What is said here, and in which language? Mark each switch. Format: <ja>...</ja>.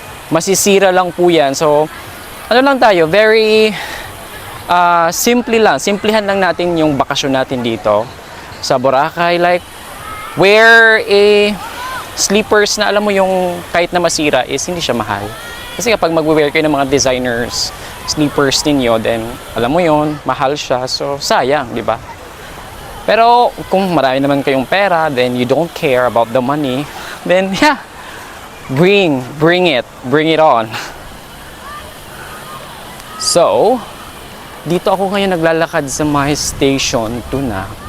<tl>Masisira lang po yan. So, lang tayo, very simplihan lang natin yung bakasyon natin dito sa Boracay. Like,</tl> <en>wear a sleepers</en> <tl>na alam mo yung kahit na masira is hindi siya mahal. Kasi kapag mag-wear kayo ng mga</tl> <en>designers sleepers</en> <tl>ninyo, then alam mo yon, mahal siya. So, sayang, di ba? Pero kung marami naman kayong pera,</tl> <en>then you don't care about the money, then yeah, bring it on.</en> <tl>So, dito ako ngayon naglalakad sa my station 2 na.</tl>